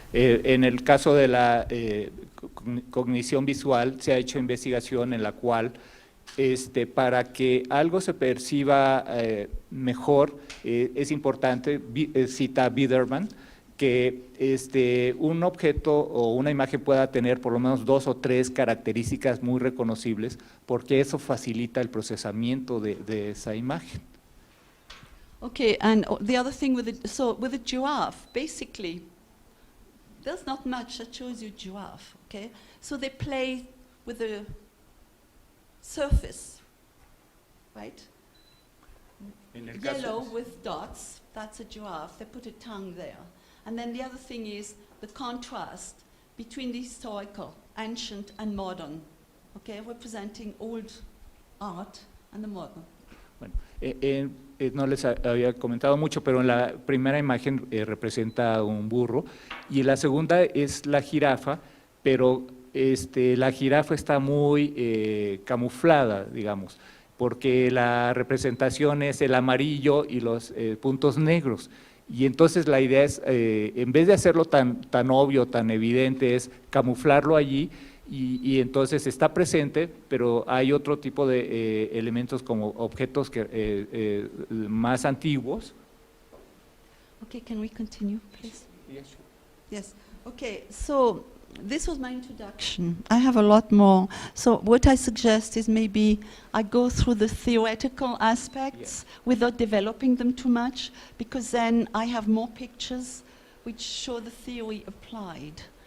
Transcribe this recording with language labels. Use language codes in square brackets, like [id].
[es] En el caso de la cognición visual, se ha hecho investigación en la cual para que algo se perciba mejor, es importante, cita Biederman, que un objeto o una imagen pueda tener por lo menos 2 o 3 características muy reconocibles, porque eso facilita el procesamiento de esa imagen. [en] Okay, and the other thing with the giraffe, basically, there's not much that shows you giraffe, okay? So they play with the surface, right? Yellow with dots, that's a giraffe. They put a tongue there. And then the other thing is the contrast between the historical, ancient and modern, okay, representing old art and the model. [es] Bueno, no les había comentado mucho, pero en la primera imagen representa un burro y en la segunda es la jirafa, pero la jirafa está muy camuflada, digamos, porque la representación es el amarillo y los puntos negros. Y entonces la idea es, en vez de hacerlo tan obvio, tan evidente, es camuflarlo allí. Y entonces está presente, pero hay otro tipo de elementos como objetos más antiguos. [en] Okay, can we continue, please? Yes, sure. Yes. Okay, so this was my introduction. I have a lot more. So what I suggest is maybe I go through the theoretical aspects without developing them too much, because then I have more pictures which show the theory applied.